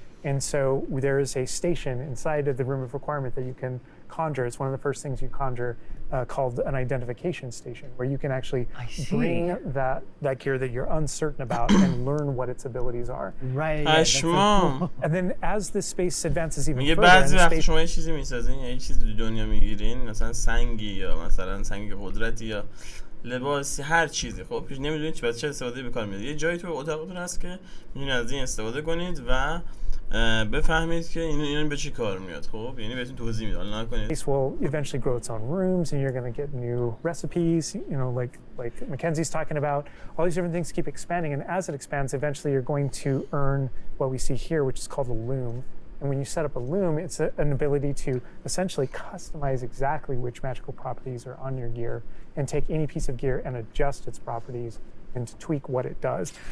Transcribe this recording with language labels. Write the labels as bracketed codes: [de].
[en] And so there is a station inside of the Room of Requirement that you can conjure. It's one of the first things you conjure, called an identification station, where you can actually bring that gear that you're uncertain about and learn what its abilities are. Right. And then as this space advances even [fa] میگه [en] further, [fa] بعضی وقتی شما یه چیزی میسازین یا یه چیزی تو دنیا میگیرین، مثلا سنگی یا مثلا سنگ قدرتی یا لباسی، هر چیزی، خب نمیدونید چه چه استفاده به کار میاد. یه جایی تو اتاقتون هست که میتونید از این استفاده کنید و بفهمید که این به چی کار میاد. خب یعنی بهتون توضیح میده. حالا نکنید. [en] This will eventually grow its own rooms, and you're going to get new recipes. You know, like Mackenzie's talking about. All these different things keep expanding, and as it expands, eventually you're going to earn what we see here, which is called a loom. And when you set up a loom, it's an ability to essentially customize exactly which magical properties are on your gear, and take any piece of gear and adjust its properties and to tweak what it does.